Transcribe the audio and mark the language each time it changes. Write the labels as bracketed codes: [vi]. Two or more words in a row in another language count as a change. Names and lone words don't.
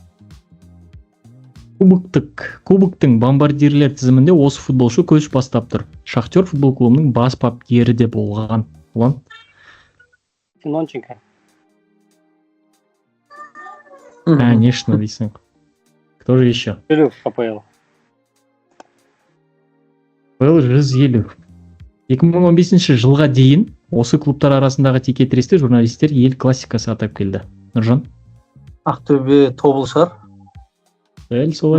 [kk] Кубоктың бомбардирлер тізімінде осы футболшы көш бастап тұр. Шахтер футбол клубының бас бапкері де болған. Ұлан? Синонченко. Конечно, дейсің. [ru] Кто же еще? [kk] Төлеу КПЛ. КПЛ 150. 2015 жылға дейін осы клубтар арасындағы текетіресте журналистер ел классикасы атап келді. Нұржан? Ақтөбе Тобыл шығар. Дәл солай.